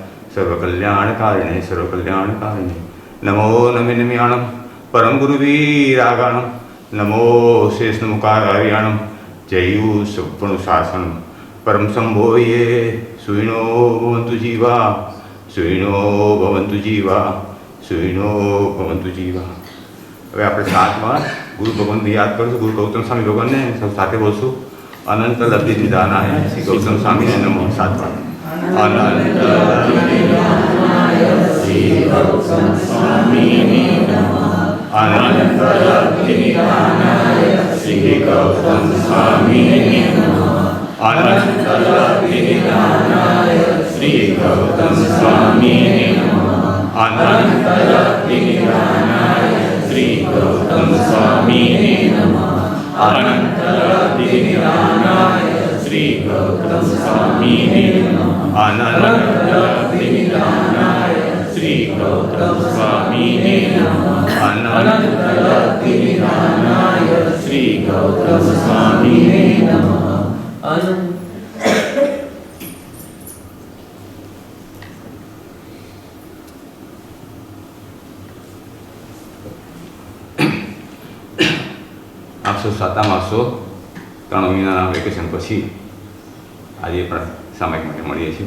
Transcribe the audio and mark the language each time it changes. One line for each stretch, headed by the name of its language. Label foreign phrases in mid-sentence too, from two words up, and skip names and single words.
Sanskrit: सर्वकल्याणकारिणे नमो नमिनम्याणं परम गुरुवीरागाणं नमो शेषमुखार्याणं जयुसुपणुशासनं परम संभोये सुविनो भवन्तु जीवा सुविनो भवन्तु जीवा सुविनो भवन्तु जीवा।
Gujarati: હવે આપણે 7 વાર ગુરુ ભગવાનને યાદ કરીશું। ગુરુ ગૌતમ સ્વામી ભગવાનને સૌ સાથે બોલશું।
Sanskrit: अनंत लब्धि निदानाय
Gujarati: શ્રી ગૌતમ સ્વામીને નમો 7 વાર।
Sanskrit: अनंत लब्धि निदानाय
Gujarati: શ્રી ગૌતમ સ્વામીને નમઃ।
Sanskrit: अनंत लब्धि निदानाय
Gujarati: શ્રી ગૌતમ સ્વામીને નમઃ।
Sanskrit: अनंत लब्धि निदानाय
Gujarati: શ્રી ગૌતમ સ્વામીને નમઃ।
Sanskrit: अनंत लब्धि निदानाय
Gujarati: શ્રી ગૌતમ સ્વામીને નમઃ।
Sanskrit: अनंत लब्धि निदानाय
Gujarati: શ્રી ગૌતમ સ્વામીને નમઃ।
Sanskrit: अनंत लब्धि निदानाय
Gujarati: શ્રી ગૌતમ સ્વામીને નમઃ।
Sanskrit: अनंत लब्धि निदानाय
Gujarati: શ્રી ગૌતમ સ્વામીને નમઃ। આપસો સાતામાં આવશો 3 મહિનાના વેકેશન પછી આજે પણ સામાયિક માટે મળીએ છીએ।